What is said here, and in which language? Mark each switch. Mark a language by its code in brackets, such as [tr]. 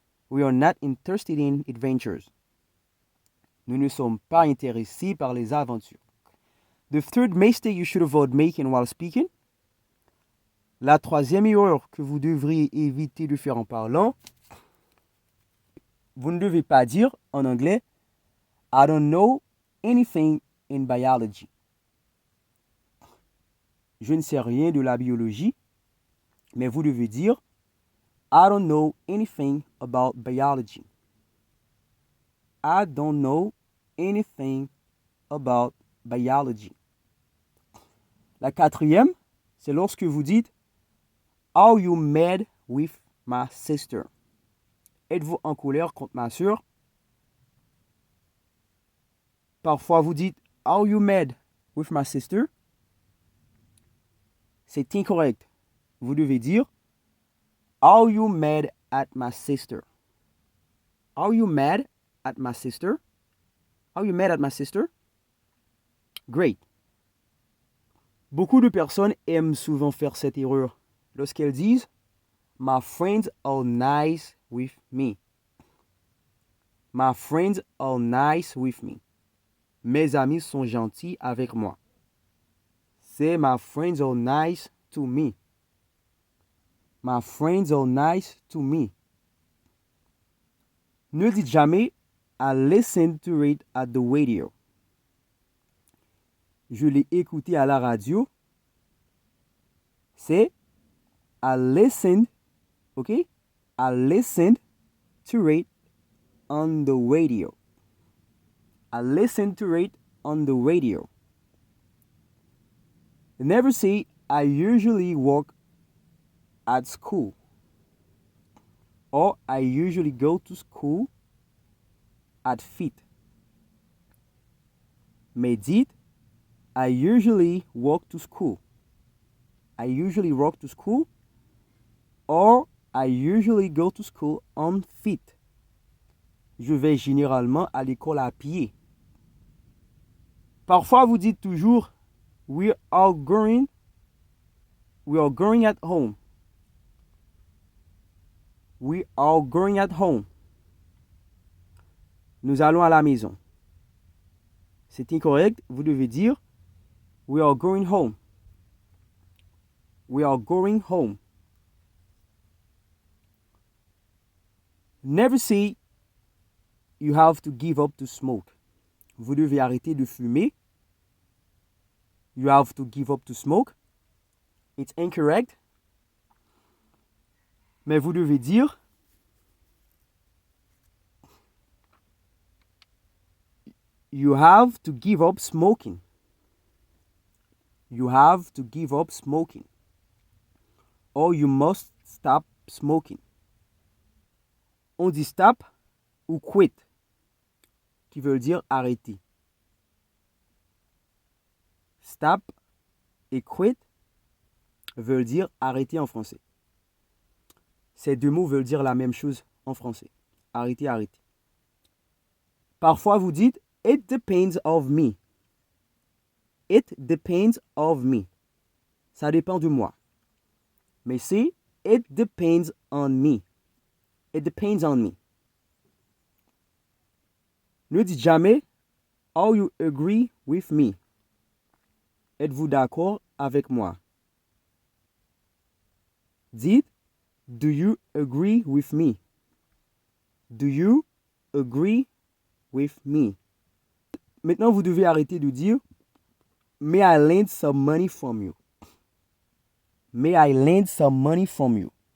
[en] We are not interested in adventures. [fr] Nous ne sommes pas intéressés par les aventures. [en] The third mistake you should avoid making while speaking. [fr] La troisième erreur que vous devriez éviter de faire en parlant, vous ne devez pas dire en anglais [en] I don't know anything in biology. [fr] Je ne sais rien de la biologie, mais vous devez dire [en] I don't know anything about biology. I don't know anything about biology. [fr] La quatrième, c'est lorsque vous dites [en] Are you mad with my sister? [fr] Êtes-vous en colère contre ma sœur? Parfois vous dites Are you mad with my sister? C'est incorrect. Vous devez dire Are you mad at my sister? [en] Are you mad at my sister? Are you mad at my sister? Great. [fr] Beaucoup de personnes aiment souvent faire cette erreur lorsqu'elles disent [en] My friends are nice with me. My friends are nice with me. [fr] Mes amis sont gentils avec moi. C'est [en] My friends are nice to me. My friends are nice to me. [fr] Ne dites jamais [en] I listened to it at the radio. [fr] Je l'ai écouté à la radio. C'est [en] I listened, okay? I listened to it on the radio. I listened to it on the radio. Never say I usually walk at school. Or I usually go to school at feet. [fr] Mais dites [en] I usually walk to school. I usually walk to school. Or I usually go to school on feet. [fr] Je vais généralement à l'école à pied. Parfois, vous dites toujours [en] we are going at home. We are going at home. [fr] Nous allons à la maison. C'est incorrect. Vous devez dire [en] we are going home. We are going home. Never say you have to give up to smoke. [fr] Vous devez arrêter de fumer. [en] You have to give up to smoke. It's incorrect. [fr] Mais vous devez dire [en] You have to give up smoking. You have to give up smoking. Or you must stop smoking. [fr] On dit stop ou quit, qui veut dire arrêter. Stop et quit veulent dire arrêter en français. Ces deux mots veulent dire la même chose en français. Arrêter, arrêter. [en] Parfois, vous dites It depends of me. It depends of me. [fr] Ça dépend de moi. Mais c'est [en] It depends on me. It depends on me. [fr] Ne dites jamais [en] Are you agree with me? [fr] Êtes-vous d'accord avec moi? Dites [en] Do you agree with me? Do you agree with me? [fr] Maintenant, vous devez arrêter de dire [en] May I lend some money from you? May I lend some money from you?